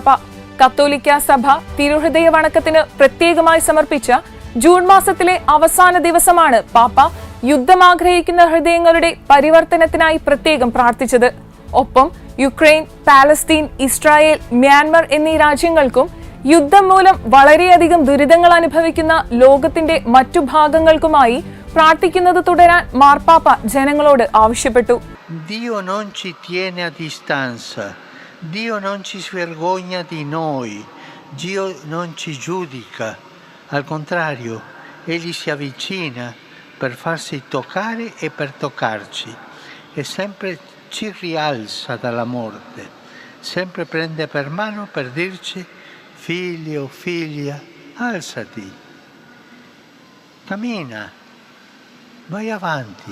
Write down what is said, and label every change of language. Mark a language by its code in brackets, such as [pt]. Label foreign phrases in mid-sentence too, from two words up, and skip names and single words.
[ml] കത്തോലിക്ക സഭ തിരുഹൃദയ വണക്കത്തിന് പ്രത്യേകമായി സമർപ്പിച്ച ജൂൺ മാസത്തിലെ അവസാന ദിവസമാണ് പാപ്പ യുദ്ധം ആഗ്രഹിക്കുന്ന ഹൃദയങ്ങളുടെ പരിവർത്തനത്തിനായി പ്രത്യേകം പ്രാർത്ഥിച്ചത്. ഒപ്പം യുക്രൈൻ, പാലസ്തീൻ, ഇസ്രായേൽ, മ്യാൻമർ എന്നീ രാജ്യങ്ങൾക്കും യുദ്ധം മൂലം വളരെയധികം ദുരിതങ്ങൾ അനുഭവിക്കുന്ന ലോകത്തിന്റെ മറ്റു ഭാഗങ്ങൾക്കുമായി പ്രാർത്ഥിക്കുന്നത് തുടരാൻ മാർപ്പാപ്പ ജനങ്ങളോട് ആവശ്യപ്പെട്ടു. [it] Dio non ci tiene a distanza, Dio non ci vergogna di noi, Dio non ci giudica, al contrario, Egli si avvicina per farsi toccare e per toccarci, e sempre ci rialza dalla morte, sempre prende per mano per dirci: figlio, figlia, alzati, cammina, vai avanti.